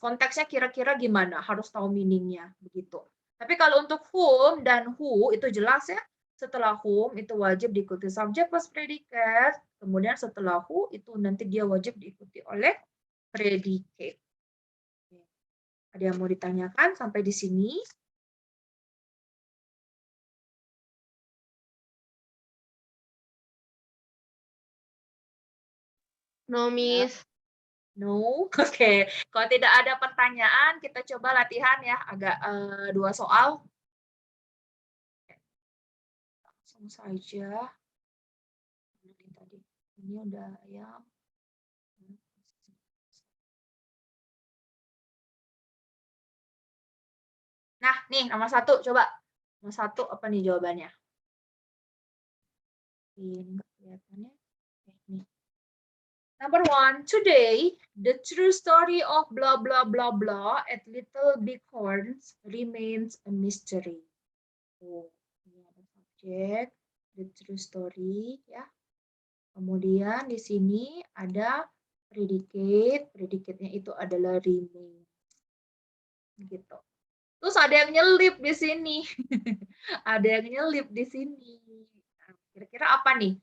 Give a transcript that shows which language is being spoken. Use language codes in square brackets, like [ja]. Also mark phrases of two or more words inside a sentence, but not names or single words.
[id] Konteksnya kira-kira gimana? Harus tahu meaningnya begitu. Tapi kalau untuk whom dan who itu jelas ya. Setelah whom itu wajib diikuti [en] subject plus predicate. [id] Kemudian setelah who itu nanti dia wajib diikuti oleh predicate. Ada yang mau ditanyakan sampai di sini? [en] No, Miss. [id] No, oke. Kalau tidak ada pertanyaan, kita coba latihan ya, agak 2 soal. Langsung saja. Ini udah ya. Nah, nih nomor 1, coba. Nomor 1 apa nih jawabannya? Ini nggak kelihatannya. Nih. [en] Number 1, today the true story of blah blah blah blah at Little Bighorns remains a mystery. [id] Oh, ini ada subjek, [en] the true story ya. [id] Kemudian di sini ada predicate, predicate-nya itu adalah remain. Gitu. Terus ada yang nyelip di sini. Ada yang nyelip di sini. Nah, kira-kira apa nih?